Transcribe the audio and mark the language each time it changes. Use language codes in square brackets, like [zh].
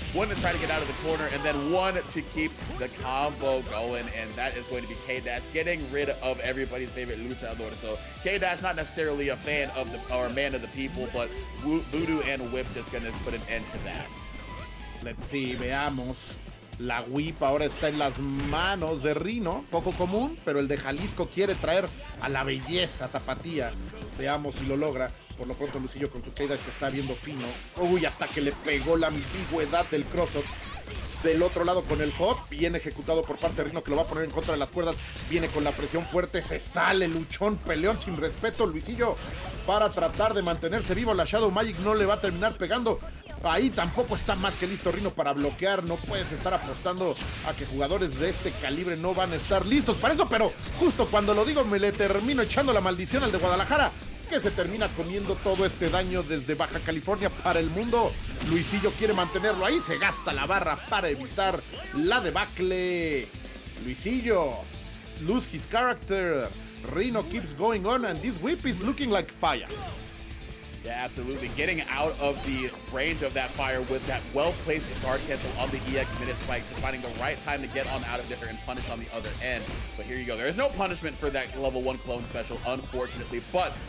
[en] One to try to get out of the corner, and then one to keep the combo going, and that is going to be K-Dash getting rid of everybody's favorite luchador. So K-Dash not necessarily a fan of or a man of the people, but Voodoo and Whip just going to put an end to that. Let's see, [es] veamos. La whip ahora está en las manos de Rino, poco común, pero el de Jalisco quiere traer a la belleza tapatía. Veamos si lo logra. Por lo pronto Luisillo con su K-Dash se está viendo fino. Uy, hasta que le pegó la ambigüedad del cross-up. Del otro lado con el hop, bien ejecutado por parte de Rino, que lo va a poner en contra de las cuerdas. Viene con la presión fuerte, se sale luchón, peleón sin respeto. Luisillo para tratar de mantenerse vivo. La Shadow Magic no le va a terminar pegando. Ahí tampoco está más que listo Rino para bloquear. No puedes estar apostando a que jugadores de este calibre no van a estar listos para eso, pero justo cuando lo digo me le termino echando la maldición al de Guadalajara, que se termina comiendo todo este daño desde Baja California para el mundo. Luisillo quiere mantenerlo ahí, se gasta la barra para evitar la debacle. [en] Luisillo lose his character. Rino keeps going on, and this whip is looking like fire. Yeah, absolutely. Getting out of the range of that fire with that well-placed guard cancel on the EX minute spike, just finding the right time to get on out of there and punish on the other end. But here you go. There is no punishment for that level 1 clone special, unfortunately. But